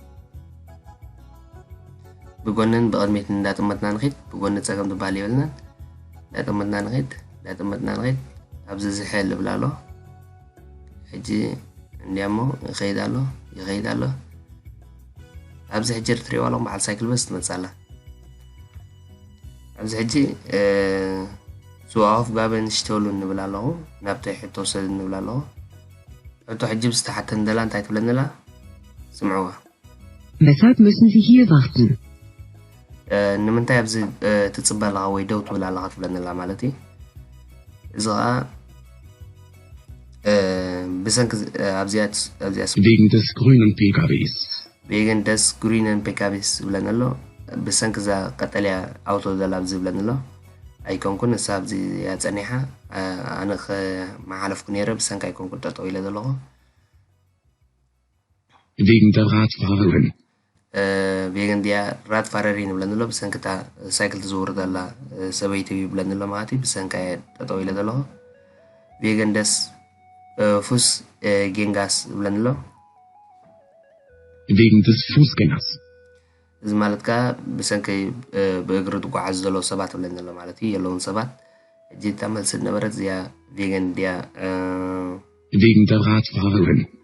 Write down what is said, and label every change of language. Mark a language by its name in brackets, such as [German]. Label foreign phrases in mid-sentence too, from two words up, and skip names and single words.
[Tigrinya] ብጎንን ብቅድሚት እንዳጠመትና ንኸይድ ብጎኒ ፀገም ትበሃል የብልናን እንዳጠመትና ንኸይድ ኣብዚ ዝሕል ይብል ኣሎ ሕጂ እንዲያሞ ይኸይድ ኣሎ ኣብዚ ሕጂ ትሪእዋ ኣለኹም በዓል ሳይክል በዚ ትመፅእ ኣላ ኣብዚ ሕጂ ስዋፍ ጋበን ሽተሉ ንብል ኣለኹ ናብቲ ሕቶ ወሰድ ንብል ኣለኹ ሕቶ ሕጂ ብዝተሓተን ደላ እንታይ ትብለንላ ስምዕዋ [German] Weshalb müssen Sie hier warten? [Tigrinya] ንምንታይ ኣብዚ ትፅበ ኣለኻ ወይ ደው ትብል ኣለኻ ትብለንላ ማለት እዩ እዚ ከዓ ብሰንኪ ኣብዚኣ [German] Wegen des grünen PKWs. wegen des grünen PKWs [Tigrinya] ዝብለን ኣሎ ብሰንኪ እዛ ቀጠልያ ኣውቶ ዘላ ኣብዚ ዝብለን ኣሎ ኣይኮንኩን ንሳ ኣብዚ እያ ፀኒሓ ኣነ መሓለፍኩ ነይረ ብሰንኪ ኣይኮንኩን ጠጠው ኢለ ዘለኹ [German] Wegen der Radfahrerin. wegen der Radfahrerin [Tigrinya] ንብለን ኣሎ ብሰንኪ እታ ሳይክል ትዝውር ዘላ ሰበይቲ ይብለን ኣሎ ማለት እዩ ብሰንኪ ጠጠው ኢለ ዘለኹ [German] wegen des Fußgängers [Tigrinya] ዝብለን ኣሎ [German] Wegen des Fußgängers. [Tigrinya] እዚ ማለት ከዓ ብሰንኪ ብእግሪ ትጓዓዙ ዘለዉ ሰባት ብለን ዘሎ ማለት እዩ የለውን ሰባት ሕጂ እታ መልሲ ነበረት እዚኣ [German] Wegen der Radfahrerin.